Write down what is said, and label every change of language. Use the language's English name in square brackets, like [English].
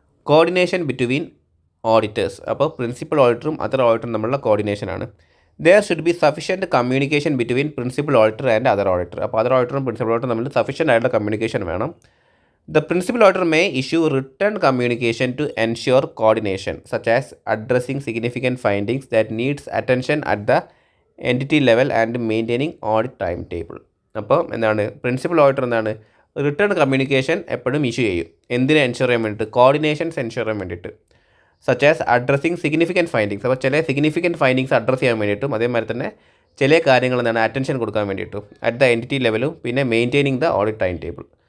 [English] Coordination between auditors. [Malayalam] അപ്പോൾ principal ഓഡിറ്ററും other ഓഡിറ്ററും തമ്മിലുള്ള കോർഡിനേഷനാണ്. [English] There should be sufficient communication between principal auditor and other auditor. [Malayalam] അപ്പോൾ other ഓഡിറ്ററും principal ഓഡിറ്ററും തമ്മിൽ sufficient ആയിട്ടുള്ള communication വേണം. [English] The principal auditor may issue written communication to ensure coordination, such as addressing significant findings that needs attention at the entity level and maintaining audit timetable. [Malayalam] അപ്പോൾ എന്താണ് principal auditor എന്താണ് written communication എപ്പോഴും issue ചെയ്യും. എന്തിനെ ensure ചെയ്യാൻ വേണ്ടിയിട്ട്, coordinations ensure ചെയ്യാൻ വേണ്ടിയിട്ട്. [English] such as addressing significant findings, [Malayalam] അപ്പോൾ ചില സിഗ്നിഫിക്കൻറ്റ് ഫൈൻഡിങ്സ് അഡ്രസ്സ് ചെയ്യാൻ വേണ്ടിയിട്ടും അതേമാതിരി തന്നെ ചില കാര്യങ്ങൾ എന്താണ് അറ്റൻഷൻ കൊടുക്കാൻ വേണ്ടിയിട്ടും അറ്റ് ദ എൻറ്റിറ്റി ലെവലും പിന്നെ [English] Maintaining the audit time table.